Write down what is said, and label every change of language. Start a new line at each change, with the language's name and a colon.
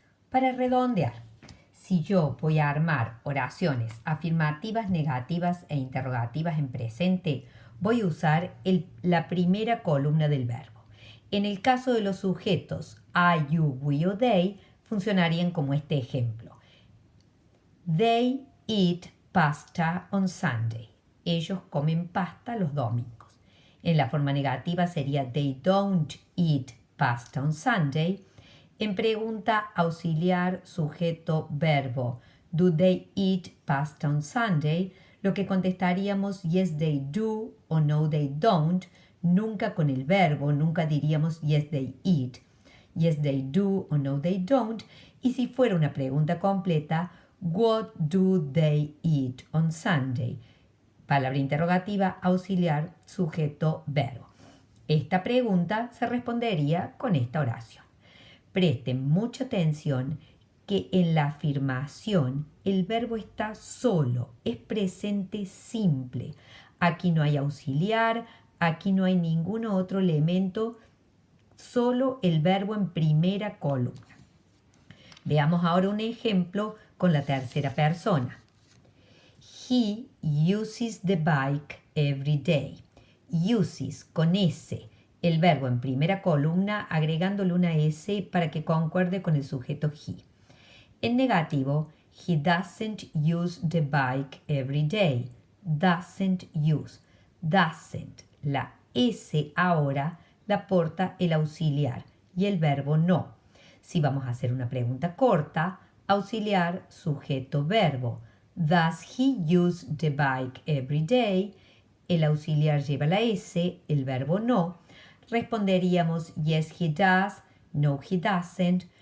Spanish: Para redondear, si yo voy a armar oraciones afirmativas, negativas e interrogativas en presente, voy a usar la primera columna del verbo. En el caso de los sujetos I, you, we o they, funcionarían como este ejemplo.
English: They eat pasta on Sunday.
Spanish: Ellos comen pasta los domingos. En la forma negativa sería
English: they don't eat pasta on Sunday.
Spanish: En pregunta auxiliar sujeto verbo
English: do they eat pasta on Sunday,
Spanish: lo que contestaríamos
English: yes they do o no they don't,
Spanish: nunca con el verbo, nunca diríamos
English: yes they eat, yes they do o no they don't.
Spanish: Y si fuera una pregunta completa,
English: what do they eat on Sunday?
Spanish: Palabra interrogativa auxiliar sujeto verbo. Esta pregunta se respondería con esta oración. Presten mucha atención que en la afirmación el verbo está solo, es presente simple. Aquí no hay auxiliar, aquí no hay ningún otro elemento, solo el verbo en primera columna. Veamos ahora un ejemplo con la tercera persona.
English: He uses the bike every day.
Spanish: Uses con S, el verbo en primera columna agregándole una S para que concuerde con el sujeto he. En negativo,
English: he doesn't use the bike every day. Doesn't use. Doesn't.
Spanish: La S ahora la aporta el auxiliar y el verbo no. Si vamos a hacer una pregunta corta, auxiliar, sujeto, verbo.
English: Does he use the bike every day?
Spanish: El auxiliar lleva la S, el verbo no. Responderíamos
English: yes he does, no he doesn't.